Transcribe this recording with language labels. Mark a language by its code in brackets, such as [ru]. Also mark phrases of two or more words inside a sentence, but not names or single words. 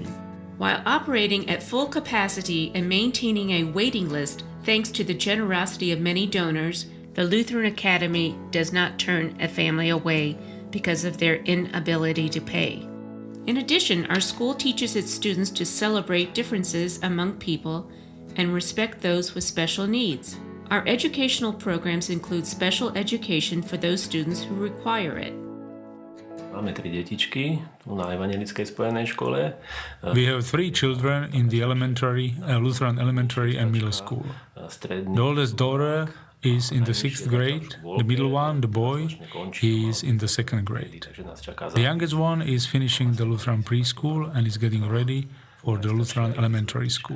[en] While operating at full capacity and maintaining a waiting list thanks to the generosity of many donors, the Lutheran Academy does not turn a family away because of their inability to pay. In addition, our school teaches its students to celebrate differences among people and respect those with special needs. Our educational programs include special education for those students who require it. [sk] Máme 3 detičky tu na evangelickej spojenej škole. [en] We have 3 children in the Lutheran elementary and middle school. The oldest daughter is in the 6th grade. The middle one, the boy, is in the 2nd grade. The youngest one is finishing the Lutheran preschool and is getting ready for the Lutheran elementary school.